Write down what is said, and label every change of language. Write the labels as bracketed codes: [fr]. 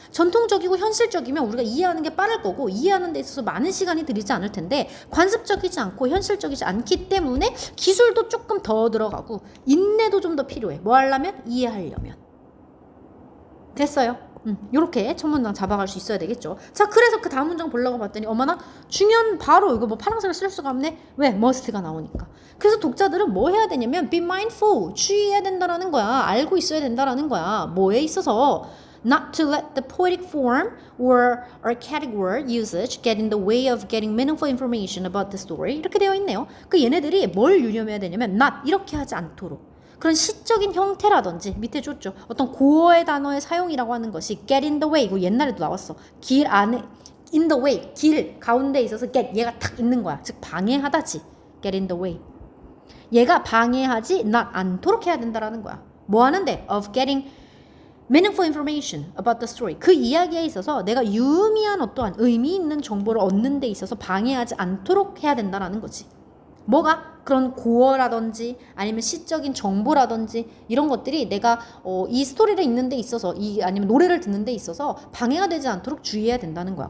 [ko] 전통적이고 현실적이면 우리가 이해하는 게 빠를 거고 이해하는 데 있어서 많은 시간이 들이지 않을 텐데 관습적이지 않고 현실적이지 않기 때문에 기술도 조금 더 들어가고 인내도 좀 더 필요해. 뭐 하려면? 이해하려면. 됐어요. 요렇게 첫 문장 잡아갈 수 있어야 되겠죠. 자, 그래서 그 다음 문장 보려고 봤더니 어머나 중요한 바로 이거 뭐 파란색을 쓸 수가 없네. 왜? must가 나오니까. 그래서 독자들은 뭐 해야 되냐면 be mindful, 주의해야 된다라는 거야. 알고 있어야 된다라는 거야. 뭐에 있어서 [en] not to let the poetic form or archaic word usage get in the way of getting meaningful information about the story. [ko] 이렇게 되어 있네요. 그 얘네들이 뭘 유념해야 되냐면 not 이렇게 하지 않도록. 그런 시적인 형태라든지 밑에 줬죠. 어떤 고어의 단어의 사용이라고 하는 것이 get in the way. 이거 옛날에도 나왔어. 길 안에 in the way. 길 가운데 있어서 get 얘가 탁 있는 거야. 즉 방해하다지. get in the way. 얘가 방해하지 not 않도록 해야 된다라는 거야. 뭐 하는데? [en] of getting meaningful information about the story. [ko] 그 이야기에 있어서 내가 유의미한 어떠한 의미 있는 정보를 얻는 데 있어서 방해하지 않도록 해야 된다라는 거지. 뭐가? 그런 고어라든지 아니면 시적인 정보라든지 이런 것들이 내가 이 스토리를 읽는 데 있어서 아니면 노래를 듣는 데 있어서 방해가 되지 않도록 주의해야 된다는 거야.